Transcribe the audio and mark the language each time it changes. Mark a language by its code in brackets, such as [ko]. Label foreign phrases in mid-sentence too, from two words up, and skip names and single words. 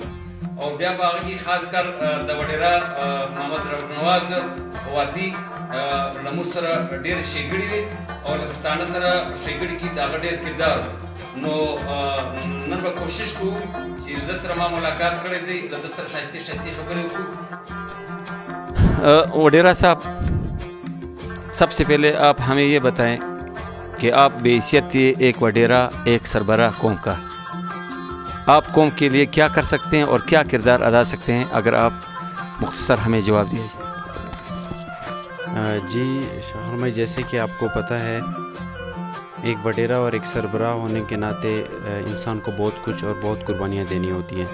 [ps] او بیا په هغه کې خاص کر د وډیرا محمد ربنواز وادي له موږ سره ډېرې ښېګړې وې او له پښتانه سره په ښېګړې کې د هغه ډېر کردار. نو نن به کوشش کوو چې له ده سره ما ملاقات کړی دی، له ده سره ښایستې ښایستې خبرې وکړو. وډیرا صاحب، [ur] سب سے پہلے آپ ہمیں یہ بتائیں کہ آپ بحیثیت ایک وڈیرا، ایک سربراہ قوم کا، آپ قوم کے لیے کیا کر سکتے ہیں اور کیا کردار ادا سکتے ہیں؟ اگر آپ مختصر ہمیں جواب دیا جائے. جی شوہر میں، جیسے کہ آپ کو پتہ ہے ایک وڈیرا اور ایک سربراہ ہونے کے ناطے انسان کو بہت کچھ اور بہت قربانیاں دینی ہوتی ہیں.